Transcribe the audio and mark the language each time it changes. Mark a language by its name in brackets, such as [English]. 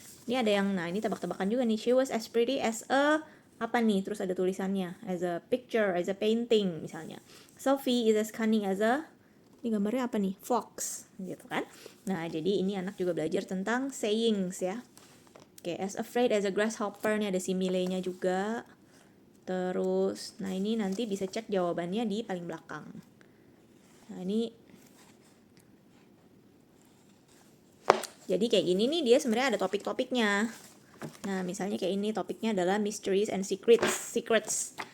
[Indonesian] Ini ada yang, nah ini tebak-tebakan juga nih. [English] She was as pretty as a [Indonesian] apa nih? Terus ada tulisannya, [English] as a picture, as a painting [Indonesian] misalnya. [English] Sophie is as cunning as a, [Indonesian] ini gambarnya apa nih? Fox gitu kan. Nah jadi ini anak juga belajar tentang sayings ya. Oke, [English] as afraid as a grasshopper, [Indonesian] nih ada simile-nya juga. Terus, nah ini nanti bisa cek jawabannya di paling belakang. Nah ini, jadi kayak gini nih dia sebenarnya ada topik-topiknya. Nah misalnya kayak ini topiknya adalah [English] mysteries and secrets.